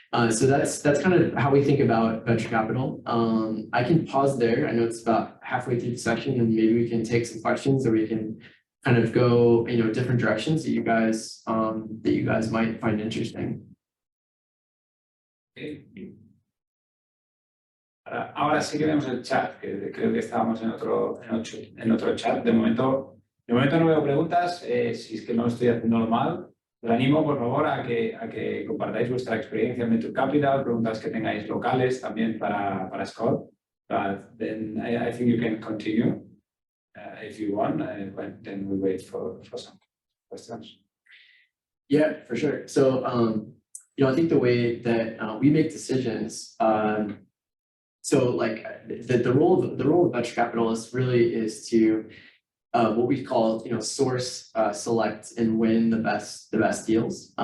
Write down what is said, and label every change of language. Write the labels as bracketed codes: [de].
[en] So that's kind of how we think about venture capital. I can pause there. I know it's about halfway through the session, and maybe we can take some questions, or we can kind of go, different directions that you guys might find interesting. [es] Ahora sí que vemos el chat, que creo que estábamos en otro chat. De momento no veo preguntas. Si es que no lo estoy haciendo mal, os animo, por favor, a que compartáis vuestra experiencia en Venture Capital, preguntas que tengáis locales también para Scott. [en] But then I think you can continue if you want, then we wait for some questions. Yeah, for sure. So, I think the way that we make decisions, so like the role of venture capitalists really is to what we call source, select, and win the best deals.